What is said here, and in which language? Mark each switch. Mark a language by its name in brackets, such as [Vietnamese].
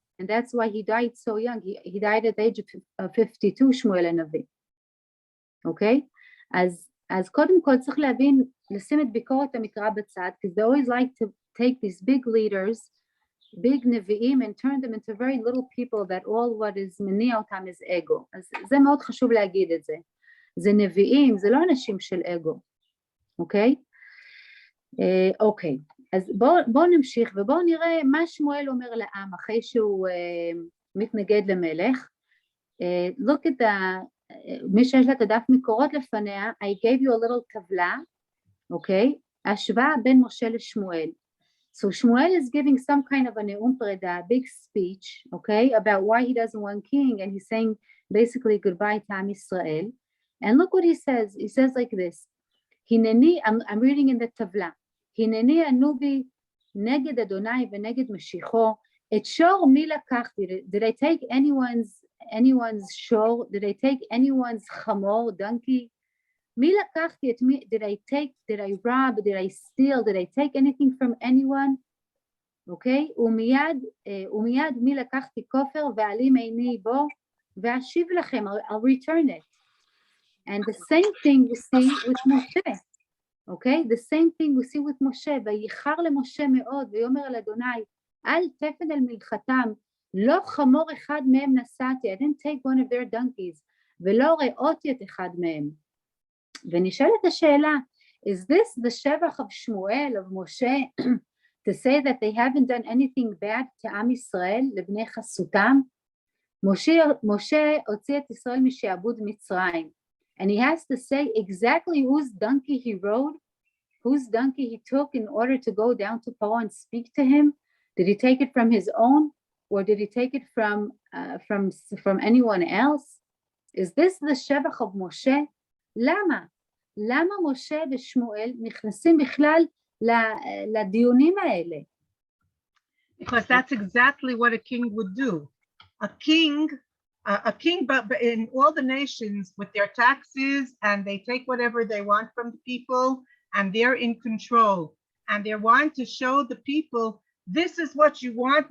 [English] And that's why he died so young. He died at the age of 52, Shmuel הנביא. Okay? [Hebrew] אז קודם כל צריך להבין, לשים את ביקורת המקרא בצד, [English] because they always like to take these big leaders, big נביאים, and turn them into very little people that all what is [Hebrew] מניע אותם [English] is ego. [Hebrew] אז זה מאוד חשוב להגיד את זה. זה נביאים, זה לא אנשים של אגו. אוקיי? אוקיי. אז בואו נמשיך ובואו נראה מה שמואל אומר לעם אחרי שהוא מתנגד למלך. [English] Look at [Hebrew] מי שיש לה את הדף מקורות לפניה, [English] I gave you a little [Hebrew] טבלה, אוקיי? השוואה בין משה לשמואל. [English] So Shmuel is giving some kind of a [Hebrew] נאום פרידה, [English] a big speech, okay, about why he doesn't want king, and he's saying basically goodbye to Am Yisrael. And look what he says. He says like this, [Hebrew] הנני, [English] I'm reading in the [Hebrew] טבלה, הנני ענו בי נגד אדוני ונגד משיחו, את שור מי לקחתי? [English] Did I take anyone's shore? Did I take anyone's חמור, donkey? [Hebrew] מי לקחתי? את מי? [English] Did I rob? Did I steal? Did I take anything from anyone? Okay? [Hebrew] ומיד מי לקחתי כופר ועלים עיני בו ואשיב לכם, [English] I'll return it. And the same thing we see with Moshe. Okay? The same thing we see with Moshe. [Hebrew] וייחר למשה מאוד ויאמר אל אדוני, אל תפן אל מלכתם, לא חמור אחד מהם נשאתי, [English] I didn't take one of their donkeys, [Hebrew] ולא ראותי את אחד מהם. ונשאלת השאלה, [English] is this the שבח of Shmuel, of Moshe, to say that they haven't done anything bad to עם ישראל, [Hebrew] לבני חסותם? משה הוציא את ישראל משעבוד מצרים, [English] and he has to say exactly whose donkey he rode, whose donkey he took in order to go down to Paro and speak to him. Did he take it from his own, or did he take it from anyone else? Is this the שבח of Moshe? [Hebrew] למה? למה משה ושמואל נכנסים בכלל לדיונים האלה? [English] Because that's exactly what a king would do. A king, but in all the nations with their taxes, and they take whatever they want from the people, and they're in control, and they want to show the people, this is what you want.